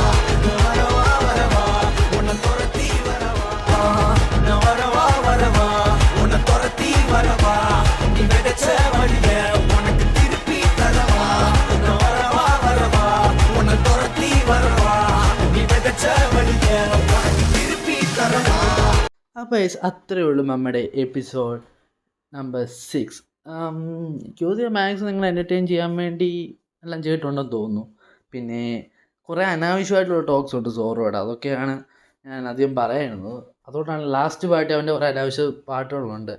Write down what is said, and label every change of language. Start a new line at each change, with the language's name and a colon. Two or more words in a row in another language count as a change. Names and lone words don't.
Tamil: வரவா வரவா உன்னை துரத்தி வரவா, வரவா வரவா உன்னை துரத்தி வரவா, நீ விதைச்ச வழிய உனக்கு திருப்பி தரவா. வரவா வரவா உன்னை துரத்தி வரவா, நீ விதைச்ச வழிய உனக்கு திருப்பி தரவா.
Malayalam: അപ്പോൾ അത്രയേ ഉള്ളൂ നമ്മുടെ എപ്പിസോഡ് നമ്പർ 6. ജ്യോതി മാക്സ് നിങ്ങൾ എൻ്റർടൈൻ ചെയ്യാൻ വേണ്ടി എല്ലാം ചെയ്തിട്ടുണ്ടെന്ന് തോന്നുന്നു. പിന്നെ കുറേ അനാവശ്യമായിട്ടുള്ള ടോക്സ് ഉണ്ട് സോറോയുടെ, അതൊക്കെയാണ് ഞാൻ അധികം പറയുന്നത്. അതുകൊണ്ടാണ് ലാസ്റ്റ് പാട്ട് അവൻ്റെ കുറേ അനാവശ്യ പാട്ടുകളുണ്ട്.